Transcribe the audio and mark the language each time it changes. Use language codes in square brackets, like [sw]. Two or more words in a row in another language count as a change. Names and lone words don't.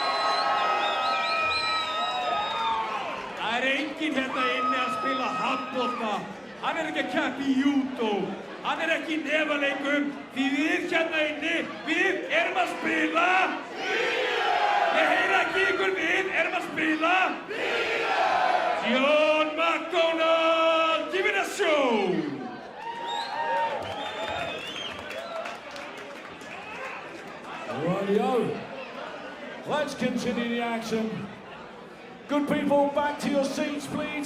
[is] Það er enginn hérna inni að spila handbolta, hann er ekki að keppa í judo, hann er ekki í nefaleikum, því við hérna inni, við erum að spila Ég heyra ekki ykkur, við erum að spila John McDonald, [en] give it a show! Rightio. Let's continue the action. Good people, back to your seats, please.